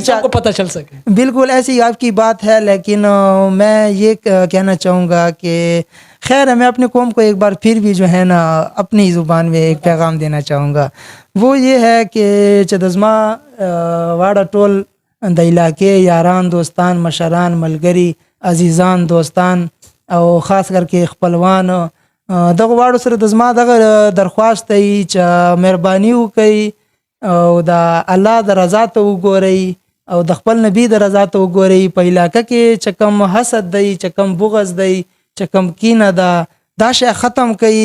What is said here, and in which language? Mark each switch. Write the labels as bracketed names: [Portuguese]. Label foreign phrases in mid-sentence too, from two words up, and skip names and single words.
[Urdu] سب کو پتہ چل سکے. بالکل ایسی آپ کی بات ہے، لیکن میں یہ کہنا چاہوں گا کہ خیر ہے، میں اپنے قوم کو ایک بار پھر بھی جو ہے نا اپنی زبان میں ایک پیغام دینا چاہوں گا. وہ یہ ہے کہ [Pashto] چدزما واڑا ٹول د علاقے یاران دوستان مشران ملگری عزیزان دوستان او [Urdu] خاص کر کے [Pashto] خپلوان دغه واړو سره د زما دغه درخواست دی چې مهرباني وکړئ او د الله د رضا ته وګورئ او د خپل نبی د رضا ته وګورئ. په علاقه کې چې کوم حسد دی، چې کوم بغض دی، چې کوم کینه ده، دا شی ختم کړئ.